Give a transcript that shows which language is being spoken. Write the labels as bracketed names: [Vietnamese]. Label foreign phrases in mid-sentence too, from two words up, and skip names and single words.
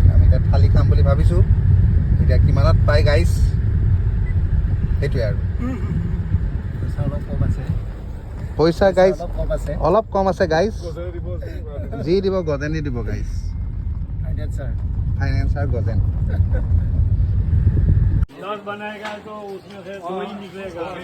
[Assamese] আমি এতিয়া থালি খাম বুলি ভাবিছোঁ, এতিয়া কিমানত পাই গাইজ সেইটোৱে আৰু পইচা অলপ কম আছে পইচা গাইজ অলপ কম আছে অলপ কম আছে গাইজ যি দিব গজেনি দিব গাইজ ফাইনেন্সাৰ ফাইনেন্সাৰ গজেন [Hindi] दस बनाएगा तो उसमें से दो ही निकलेगा